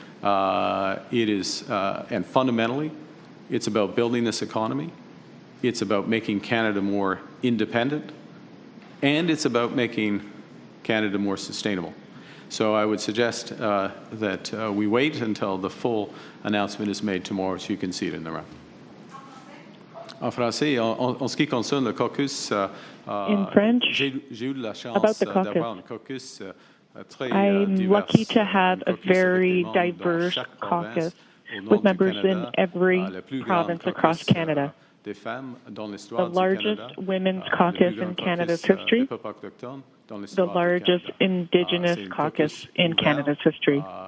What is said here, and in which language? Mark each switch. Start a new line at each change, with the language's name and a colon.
English: It is, and fundamentally, it's about building this economy. It's about making Canada more independent, and it's about making Canada more sustainable. So I would suggest that we wait until the full announcement is made tomorrow so you can see it in the round.
French: En français, en ce qui concerne le caucus,
English: in French,
French: j'ai eu la chance
English: about the
French: d'avoir un caucus
English: I'm lucky to have a very diverse caucus with members in every province across Canada. The largest women's caucus in Canada's history, the largest Indigenous caucus in Canada's history.